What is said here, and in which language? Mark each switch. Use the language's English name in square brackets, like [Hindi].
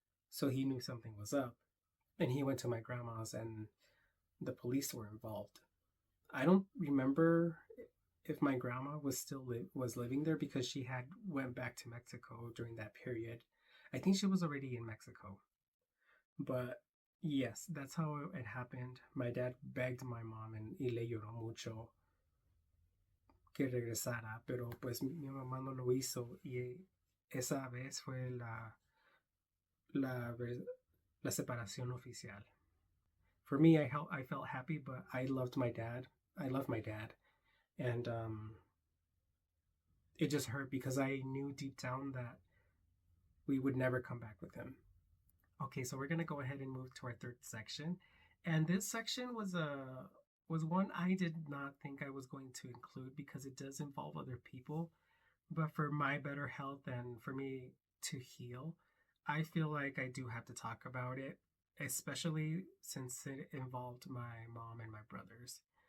[English] So he knew something was up. And he went to my grandma's, and the police were involved. I don't remember if my grandma was was living there, because she had went back to Mexico during that period. I think she was already in Mexico. But yes, that's how it happened. My dad begged my mom [Spanish] y le lloró mucho que regresara, pero pues mi mamá no lo hizo, y esa vez fue la, la separación oficial. [English] For me, I felt happy, but I loved my dad. I love my dad. And it just hurt because I knew deep down that we would never come back with him. Okay, so we're gonna go ahead and move to our third section, and this section was one I did not think I was going to include because it does involve other people, but for my better health and for me to heal, I feel like I do have to talk about it, especially since it involved my mom and my brothers.